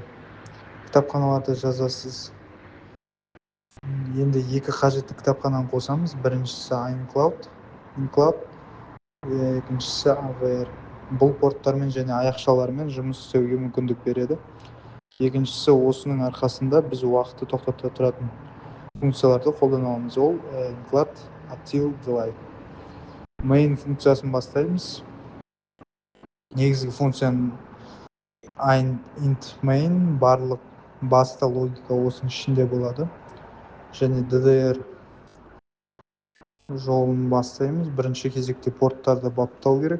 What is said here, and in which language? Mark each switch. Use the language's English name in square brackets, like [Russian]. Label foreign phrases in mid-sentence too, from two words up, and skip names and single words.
[Kazakh] Кітапханаларды жазасыз. Енді екі қажетті кітапхананы қосамыз. Біріншісі iCloud, екіншісі AVR. Бұл порттармен және аяқшалармен жұмыс істеуге мүмкіндік береді. Екіншісі осының арқасында біз уақытты тоқтата тұратын функцияларды қолдана аламыз. Ол [English] include, until, delay. [Kazakh] Main функциясын бастаймыз. Негізгі функцияның [English] int main, [Kazakh] барлық басты логика осының ішінде болады. Және DDR жолын бастаймыз. Бірінші кезекте порттарды баптау керек.